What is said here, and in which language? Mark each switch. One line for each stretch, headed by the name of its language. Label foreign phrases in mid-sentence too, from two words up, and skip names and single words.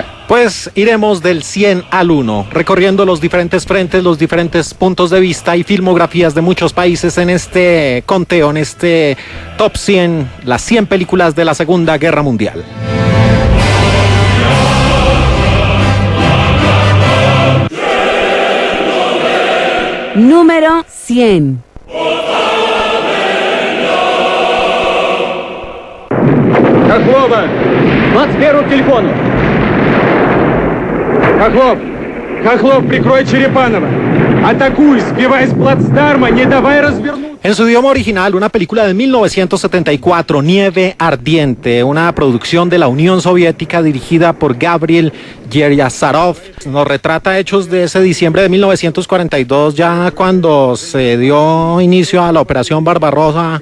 Spanish: Pues iremos del 100 al 1, recorriendo los diferentes frentes, los diferentes puntos de vista y filmografías de muchos países en este conteo, en este top 100, las 100 películas de la Segunda Guerra Mundial. Número 100.
Russian: Хохлова! 21 к телефону! Хохлов, прикрой Черепанова! Атакуй, сбивай с плацдарма, не давай развернуть!
Spanish: En su idioma original, una película de 1974, Nieve Ardiente, una producción de la Unión Soviética dirigida por Gabriel Yeryazarov. Nos retrata hechos de ese diciembre de 1942, ya cuando se dio inicio a la Operación Barbarossa.